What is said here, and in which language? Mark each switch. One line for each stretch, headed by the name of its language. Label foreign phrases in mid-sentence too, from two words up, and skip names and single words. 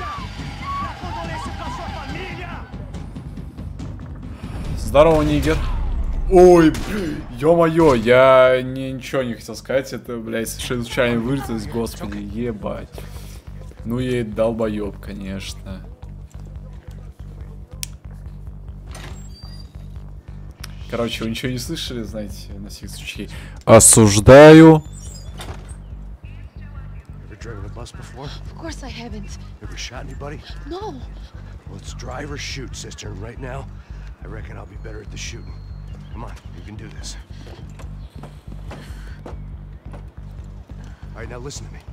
Portuguese: Dá condolência pra sua família!
Russian: Здорово, нигер. Ой, ё-моё, я ничего не хотел сказать. Это, блядь, совершенно случайно вылетелось, господи, ебать. Ну и долбоёб, конечно. Короче, вы ничего не слышали, знаете, на всякий случай. Осуждаю.
English: Driven a bus before? Of course I haven't. Ever shot anybody? No. Well, it's drive or shoot, sister. And right now, I reckon I'll be better at the shooting. Come on, you can do this. All right, now listen to me.